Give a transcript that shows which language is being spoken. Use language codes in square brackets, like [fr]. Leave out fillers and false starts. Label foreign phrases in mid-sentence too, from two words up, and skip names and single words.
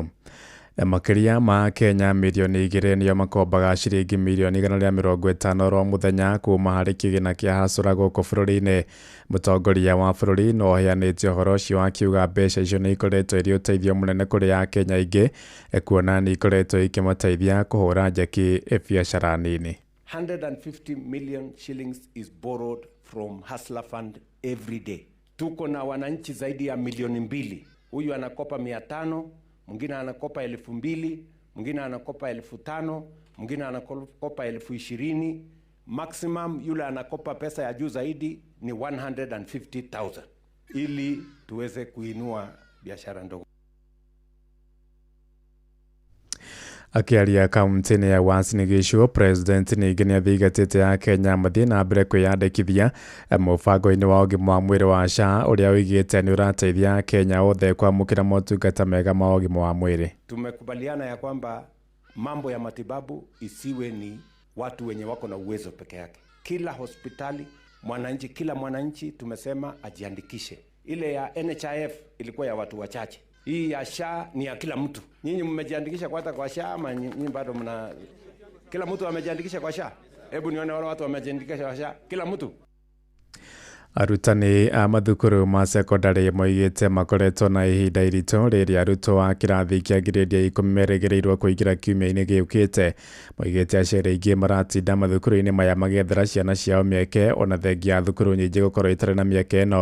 [ki] Makĩria ma Kenya milioni 2 nĩo makombaga ciringi milioni 150 ro mũthenya kuma harĩ kĩgĩna kĩa Hustler gũkũ bũrũri-inĩ. Mũtongoria wa bũrũri no aheanĩte ũhoro ũcio akiuga mbeca icio nĩ ikoretwo irĩ ũteithio mũnene kũrĩ Akenya aingĩ, kuona nĩ ikoretwo ikĩmateithia kũhũra njeki biacara nini. [en] 150 million shillings is borrowed from Hustler Fund every day. [sw] Tuko na wananchi zaidi ya milioni 2. Huyu anakopa 500, mwingine anakopa 2,000, mwingine anakopa 5,000, mwingine anakopa 20,000. Maximum yule anakopa pesa ya juu zaidi ni 150,000 ili tuweze kuinua biashara ndogo. Akiaria kaunti-inĩ ya Uasin Gishu, President ningĩ nĩ athigatĩte ya Kenya mathiĩ na mbere kwĩyandĩkithia mũbango-inĩ wa ũgima wa mwĩrĩ wa SHA ũrĩa oigĩte nĩ ũrateithia Kenya othe kwamũkĩra motungata mega ma ũgima wa mwĩrĩ. Tumekubaliana ya kwamba mambo ya matibabu isiwe ni watu wenye wako na uwezo peke yake. Kila hospitali, mwananchi, kila mwananchi tumesema ajiandikishe. Ile ya NHIF ilikuwa ya watu wachache. Hii ya SHA ni ya kila mtu. Nyinyi mmejiandikisha kwa SHA ama nyinyi bado mna kila mtu amejiandikisha kwa SHA? Hebu nione wale watu wamejiandikisha kwa SHA. Kila mtu. [ki] Arutani a mathukuru ma secondary moigĩte makoretwo na ihinda iritũ rĩrĩa arutwo a kĩrathi kĩa ngirĩndi ya 10 merĩgĩrĩirwo kũingĩra kiumia-inĩ gĩũkĩte. Moigĩte aciari aingĩ maratinda mathukuru-inĩ maya magĩethera ciana ciao mĩeke, ona thengia ya thukuru nyingĩ gũkorwo itarĩ na mĩeke ĩno.